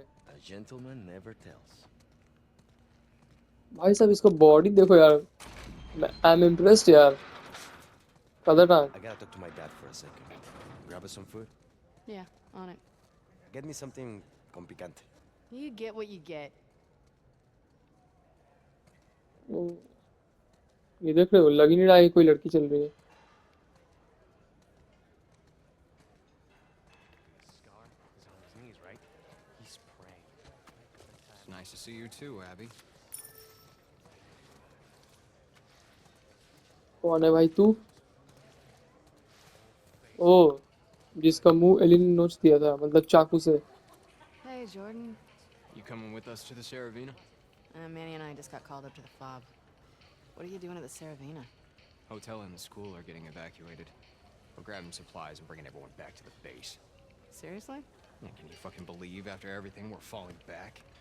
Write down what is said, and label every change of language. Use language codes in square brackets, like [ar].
[en] A gentleman never tells. [hi] भाई साहब इसका बॉडी देखो यार, [en] I am impressed [hi] यार, खतरनाक। [en] I gotta talk to my dad for a second. Grab us some food. Yeah, on it. Get me something [es] con picante. [en] You get what you get. [hi] ओ, ये देख रहे हो, लग ही नहीं रहा है कोई लड़की चल रही है। [en] Scar is on his knees, right? He's praying. It's nice to see you too, Abby. [hi] कौन है भाई तू? ओ, जिसका मुंह एली ने नोच दिया था, मतलब चाकू से। [en] Hey, Jordan. You coming with us to the Saravina? Manny and I just got called up to the fob. What are you doing at the Saravina? Hotel and the school are getting evacuated. We're grabbing supplies and bringing everyone back to the base. Seriously? Yeah, can you fucking believe after everything we're falling back?